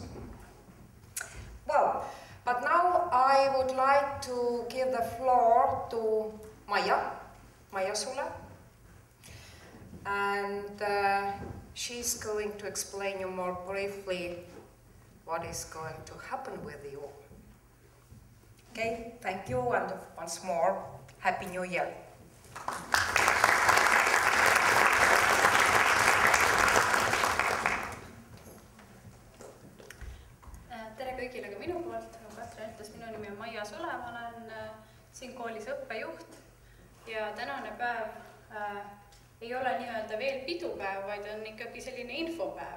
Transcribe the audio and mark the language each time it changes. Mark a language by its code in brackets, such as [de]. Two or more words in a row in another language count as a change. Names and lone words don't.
[en] Well, but now I would like to give the floor to Maia Sula, and she's going to explain you more briefly what is going to happen with you. Okay, thank you, and once more, Happy New Year. [et] Kõigile ka minu poolt, nagu Katrin ütles, minu nimi on Maia Sula, ma olen siin koolis õppejuht ja tänane päev ei ole nii-öelda veel pidupäev, vaid on ikkagi selline infopäev.